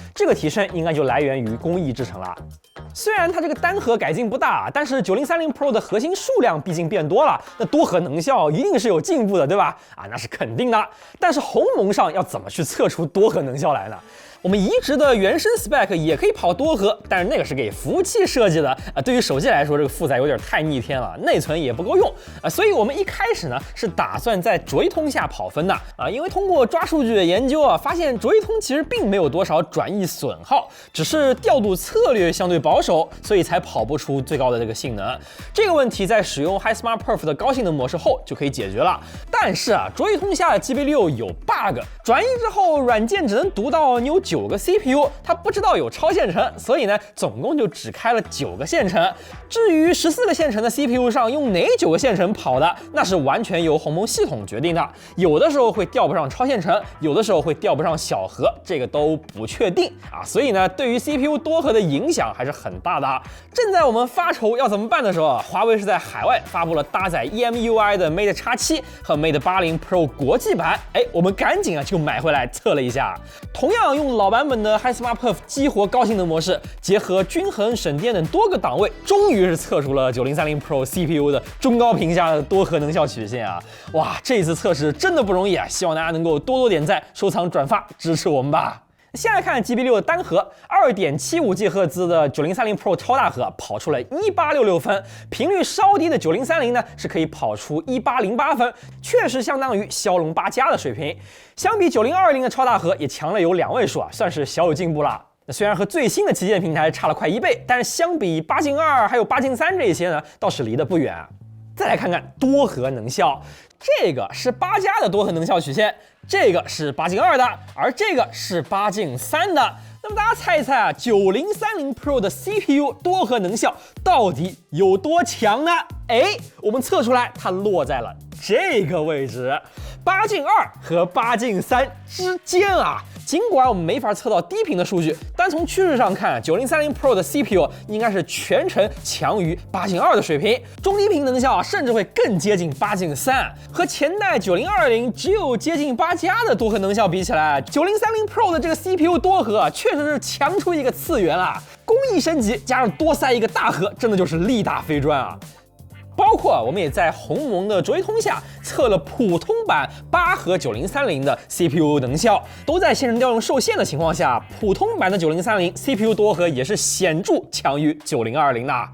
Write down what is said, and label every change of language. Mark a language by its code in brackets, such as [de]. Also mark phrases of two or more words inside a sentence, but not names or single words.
[zh] 這個提升應該就來源於工藝製程了。雖然它這個單核改進不大，但是9030 Pro 的核心數量畢竟變多了，那多核能效一定是有進步的，對吧？那是肯定的。但是鴻蒙上要怎麼去測出多核能效來呢？我們移植的原生 spec 也可以跑多核，但是那個是給服務器設計的對於手機來說，這個負載有點太逆天了，內存也不夠用所以我們一開始呢是打算在卓一通下跑分的因為通過抓數據的研究發現卓一通其實並沒有多少轉譯損耗，只是調度策略相對保守，所以才跑不出最高的這個性能。這個問題在使用 HiSmart Perf 的高性能模式後就可以解決了。但是卓一通下的 GB6 有 bug，轉譯之後軟件只能讀到你有9個 CPU， 它不知道有超線程，所以呢，總共就只開了9個線程。至於14個線程的 CPU 上用哪9個線程跑的，那是完全由鴻蒙系統決定的。有的時候會調不上超線程，有的時候會調不上小核，這個都不確定所以呢，對於 CPU 多核的影響還是很大的。正在我們發愁要怎麼辦的時候，華為是在海外發布了搭載 EMUI 的 Mate X7 和 Mate 80 Pro 國際版，我們趕緊就買回來測了一下。同樣用老版本的 HiSmart Perf 激活高性能模式，結合均衡省電等多個檔位，終於是測出了9030 Pro CPU 的中高頻下的多核能效曲線啊！哇，這一次測試真的不容易啊！希望大家能夠多多點讚、收藏、轉發，支持我們吧。先來看 GB6 的單核，2.75 GHz 的9030 Pro 超大核跑出了1866分，頻率稍低的9030呢是可以跑出1808分，確實相當於驍龍8加的水平。相比9020的超大核也強了有2位數算是小有進步了。雖然和最新的旗艦平台差了快1倍，但是相比8進2還有8進3這些呢，倒是離得不遠。再來看看多核能效，這個是8加的多核能效曲線，這個是8進2的，而這個是8進3的。那麼大家猜一猜9030 Pro 的 CPU 多核能效到底有多強呢？我們測出來它落在了這個位置，8進2和8進3之間啊。儘管我們沒法測到低頻的數據，但從趨勢上看，9030 Pro 的 CPU 應該是全程強於8進2的水平，中低頻能效甚至會更接近8進3。和前代9020只有接近8加的多核能效比起來，9030 Pro 的這個 CPU 多核確實是強出一個次元了。工藝升級加上多塞一個大核，真的就是力大非專啊！包括我們也在鴻蒙的卓一通下測了普通版8核9030的 CPU 能效，都在線程調用受限的情況下，普通版的9030 CPU 多核也是顯著強於9020的。